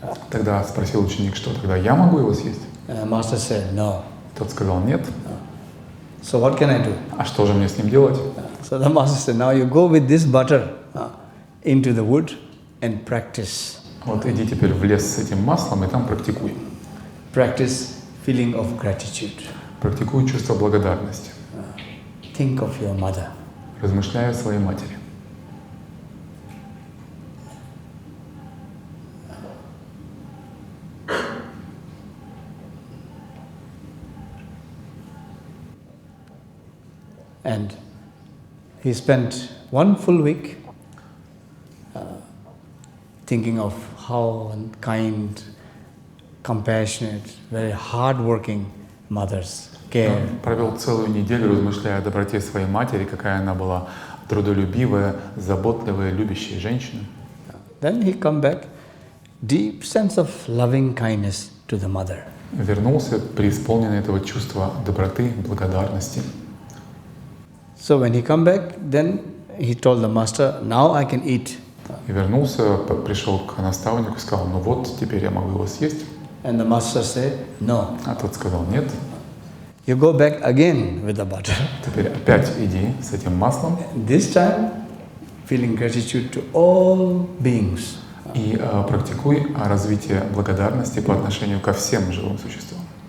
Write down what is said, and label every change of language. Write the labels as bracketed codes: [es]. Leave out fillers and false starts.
[ru] Тогда спросил ученик, что тогда я могу его съесть? [en] Master said, "No." [ru] Тот сказал: нет. [en] So what can I do? [ru] А что же мне с ним делать? [en] So the master said, "Now you go with this butter into the wood and practice." [ru] Вот иди теперь в лес с этим маслом и там практикуй. [en] Practice feeling of gratitude. [ru] Практикуй чувство благодарности. [en] Think of your mother. [ru] Размышляй о своей матери. [en] And he spent one full week thinking of how kind, compassionate, very hard-working mothers care. [ru] Он провел целую неделю, размышляя о доброте своей матери, какая она была трудолюбивая, заботливая, любящая женщина. [en] Then he come back, deep sense of loving kindness to the mother. [ru] Вернулся преисполненный этого чувства доброты, благодарности. [en] So when he come back, then he told the master, "Now I can eat." [ru] И вернулся, пришел к наставнику и сказал: ну вот, теперь я могу его съесть. [en] And the master said, "No." [ru] А тот сказал: нет. [en] You go back again with the butter. [ru] Теперь опять иди с этим маслом. [en] This time, feeling gratitude to all beings. [ru] И практикуй развитие благодарности по отношению ко всем живым существам.